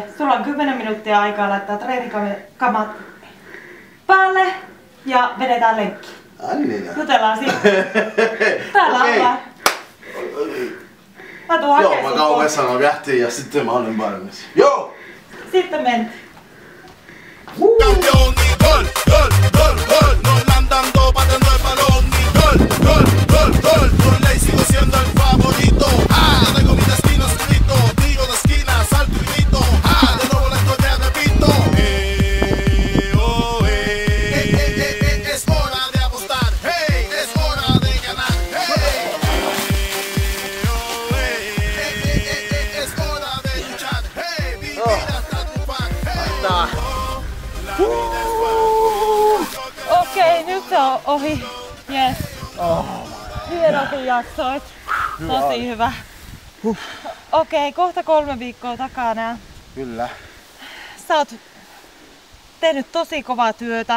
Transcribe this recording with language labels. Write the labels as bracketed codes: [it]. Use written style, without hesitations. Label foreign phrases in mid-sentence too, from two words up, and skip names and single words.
[fi] Sulla on 10 minuuttia aikaa laittaa treenikamat päälle ja vedetään lenkki. Jutellaan sitten. Täällä ollaan. Mä tuun hakemaan. Joo, mä kauan vessanaan jähtiin ja sitten mä olen valmis. Joo! Sitten mentiin. [es] Campeón y gol, gol, gol, gol. Nos la han dando pateando el balón y gol, gol, gol, gol. Por ley sigo siendo el favorito. Ah, ya tengo mi destino escrito. Tiro de esquina, salto y grito. Ah, de nuevo la historia repito. Oh, es hora de apostar. Hey, es hora de ganar. Hey, es hora de luchar. Hey, vivir hasta triunfar. Hey. [fi] Okei, nyt se on ohi. Yes. Hienokin jaksoit. Tosi hyvä. Okei, kohta 3 viikkoa takana. Kyllä. Sä oot tehnyt tosi kovaa työtä.